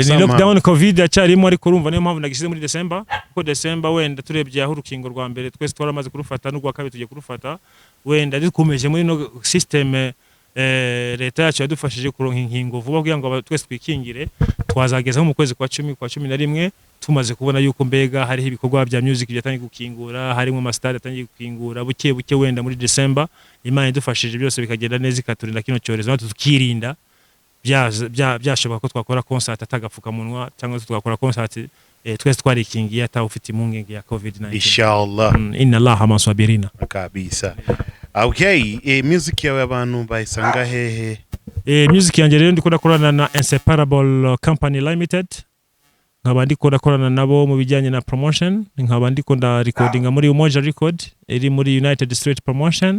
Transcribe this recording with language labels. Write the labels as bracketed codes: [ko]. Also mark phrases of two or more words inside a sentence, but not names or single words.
[rw] ni lockdown COVID yacyarimo, ariko urumva niyo mpamvu nagisize muri December, kuko December wenda turebye aho urukingo rwa mbere twese twaramaze kurufata n'ugwa kabiri tugiye kurufata, wenda dukomeje muri no system leta yacu yadufashije kuronka inkingo vuba kugira ngo twese twikingire, twazageza mu kwezi kwa 10 kwa 11 tumaze kubona yuko mbega hariho ibikorwa bya music byatangiye gukingura, harimo amastade atangiye gukingura buke wenda muri December. Imana idufashije byose bikagenda neza ikaturinda kino cyorezo, tukirinda byashoboka ko twakora concert atagapfukamunwa cyangwa twakora concert twese twarikingiye atawufite impungenge ya COVID-19. Inshallah. [ar] Inna Allaha maswabirina. [rw] Kabisa. Okay, music yawe abantu bayisanga hehe? Music yanjye rero ndiko ndakorana na Inseparable Company Limited. Nkaba ndiko ndakorana nabo mu bijyanye na promotion, nkaba ndiko nda recordinga muri Umoja Record iri muri United Street Promotion.